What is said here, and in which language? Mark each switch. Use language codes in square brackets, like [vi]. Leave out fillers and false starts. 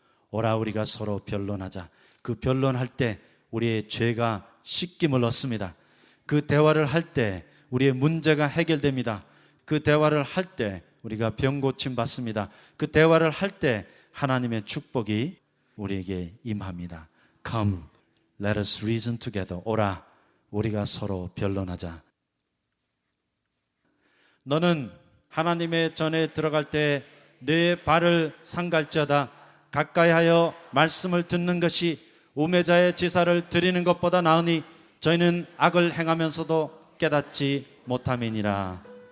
[ko] 오라 우리가 서로 변론하자. 그 변론할 때 우리의 죄가 씻김을 얻습니다. 그 대화를 할 때 우리의 문제가 해결됩니다. 그 대화를 할 때 우리가 병 고침 받습니다. 그 대화를 할 때 하나님의 축복이 우리에게 임합니다. [en] Come, let us reason together. [ko] 오라, 우리가 서로 변론하자. 너는 하나님의 전에 들어갈 때 내 발을 상갈지어다. 가까이하여 말씀을 듣는 것이 우매자의 제사를 드리는 것보다 나으니 저희는 악을 행하면서도 깨닫지 못함이니라.